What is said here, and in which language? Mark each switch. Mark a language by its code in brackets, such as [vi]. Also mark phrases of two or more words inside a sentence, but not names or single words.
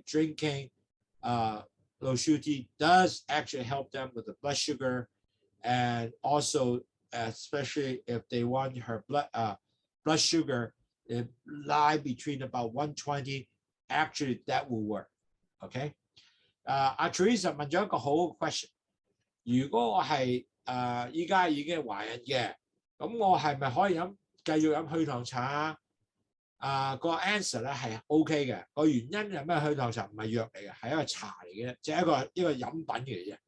[en] Drinking Lowsutea does actually help them with the blood sugar, and also especially if they want her blood sugar lie between about 120, actually that will work. [yue] Okay. Teresa 問咗一個好嘅 question。如果我係依家已經懷孕嘅，咁我係咪可以繼續飲去糖茶啊？個 answer 咧係 OK 嘅。個原因係咩？去糖茶唔係藥嚟嘅，係一個茶嚟嘅，即係一個飲品嚟嘅啫。